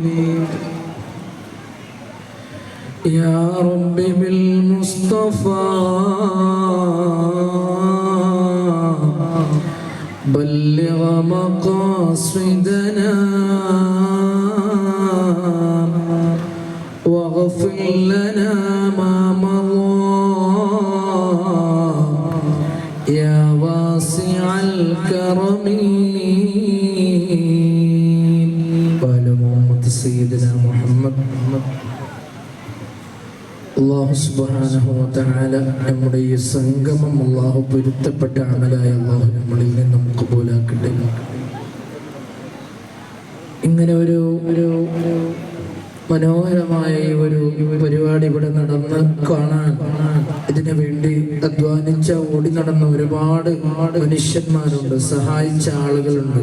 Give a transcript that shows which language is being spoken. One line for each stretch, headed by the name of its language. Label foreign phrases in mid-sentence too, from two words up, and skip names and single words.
Arabic: يا رب بالمصطفى بلغ مقاصدنا واغفر لنا ما مضى يا واسع الكرم وعلى محمد سيدنا محمد الله سبحانه وتعالى
Malayalam: നമ്മുടെ ഈ സംഗമം അല്ലാഹു പൊരുത്തപ്പെട്ട അമലായ അല്ലാഹു നമ്മളിൽ നിന്നും കബൂലാക്കട്ടെ. ഇങ്ങനെ ഒരു മനോഹരമായ ഒരു പരിപാടി ഇവിടെ നടന്ന് കാണാൻ ഇതിനു വേണ്ടി അധ്വാനിച്ച ഓടി നടന്ന ഒരുപാട് മനുഷ്യന്മാരുണ്ട്, സഹായിച്ച ആളുകളുണ്ട്.